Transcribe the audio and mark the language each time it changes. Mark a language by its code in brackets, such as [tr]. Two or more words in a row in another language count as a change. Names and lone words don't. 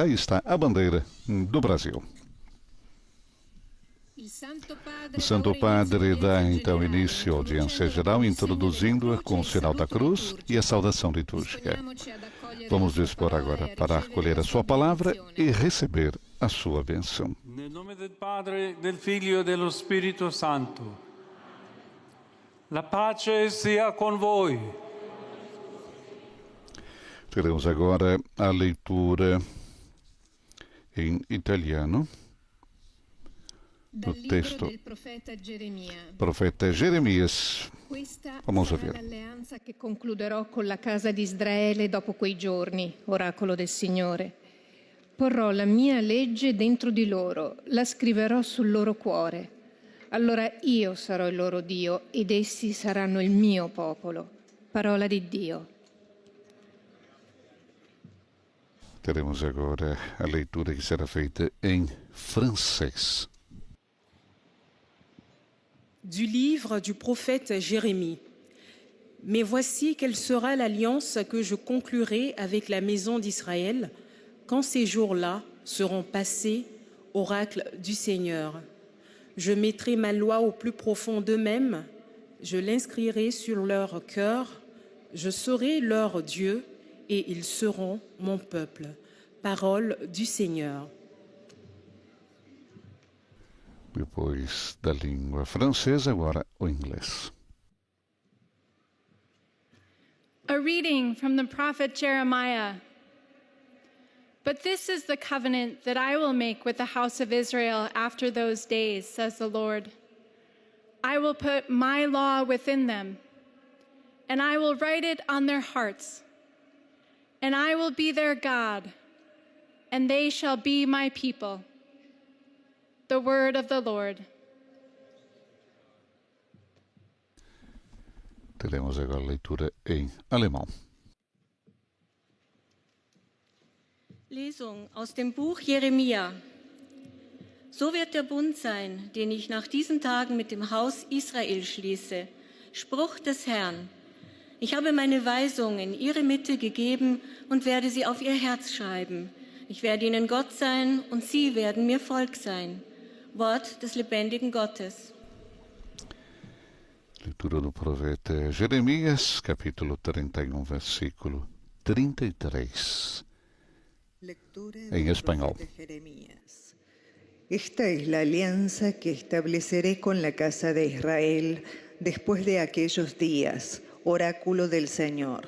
[pt] Aí está a bandeira do Brasil. O Santo Padre dá então início à audiência geral, introduzindo-a com o sinal da cruz e a saudação litúrgica. Vamos dispor agora para acolher a sua palavra e receber a sua bênção. [it] Nel nome del Padre, del Figlio e dello Spirito Santo. La pace sia con voi. [pt] Teremos agora a leitura em italiano do texto profeta Geremias. Vamos ouvir. [it] L'alleanza che concluderò con la casa di Israele dopo quei giorni, oracolo del Signore. Porrò la mia legge dentro di loro, la scriverò sul loro cuore. Allora io sarò il loro Dio ed essi saranno il mio popolo. Parola di Dio. [pt] Teremos agora a leitura que será feita em francês. [fr] Du livre du prophète Jérémie. Mais voici quelle sera l'alliance que je conclurai avec la maison d'Israël quand ces jours-là seront passés, oracle du Seigneur. Je mettrai ma loi au plus profond d'eux-mêmes, je l'inscrirai sur leur cœur, je serai leur Dieu et ils seront mon peuple. Parole du Seigneur. [pt] Depois da língua francesa, agora o inglês. [en] A reading from the prophet Jeremiah. But this is the covenant that I will make with the house of Israel after those days, says the Lord. I will put my law within them, and I will write it on their hearts. And I will be their God, and they shall be my people. The word of the Lord. [pt] Teremos agora a leitura em alemão. [de] Lesung aus dem Buch Jeremia. So wird der Bund sein, den ich nach diesen Tagen mit dem Haus Israel schließe. Spruch des Herrn. Ich habe meine Weisung in ihre Mitte gegeben und werde sie auf ihr Herz schreiben. Ich werde ihnen Gott sein und sie werden mir Volk sein. Wort des lebendigen Gottes. [pt] Leitura do profeta Jeremias, capítulo 31, versículo 33. [es] En español. Esta es la alianza que estableceré con la casa de Israel después de aquellos días, oráculo del Señor.